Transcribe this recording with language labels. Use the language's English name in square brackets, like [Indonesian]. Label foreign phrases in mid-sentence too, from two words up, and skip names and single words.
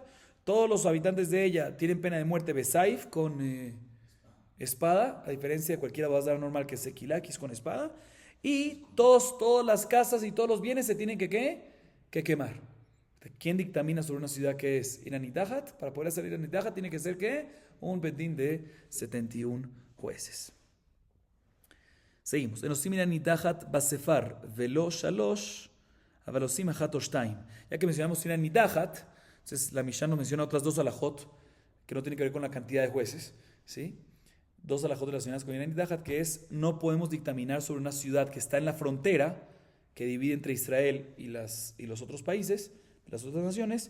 [Spanish] Todos los habitantes de ella tienen pena de muerte besaif con espada, a diferencia de cualquier [Hebrew] עבודה זרה [Spanish] normal que es sequilakis con espada. Y todas las casas y todos los bienes se tienen que quemar. ¿Quién dictamina sobre una ciudad que es Iranidahat? Para poder hacer Iranidahat tiene que ser ¿qué? Un bedín de 71 jueces. Seguimos. [Hebrew] אין עושים עיר הנדחת בספר ולא שלש אבל עושים אחת או שתים. [Spanish] Ya que mencionamos Iranidahat, entonces la Mishnah nos menciona otras dos alajot que no tienen que ver con la cantidad de jueces, ¿sí? Dos alajot relacionadas con Iranidahat, que es no podemos dictaminar sobre una ciudad que está en la frontera que divide entre Israel y los otros países, las otras naciones.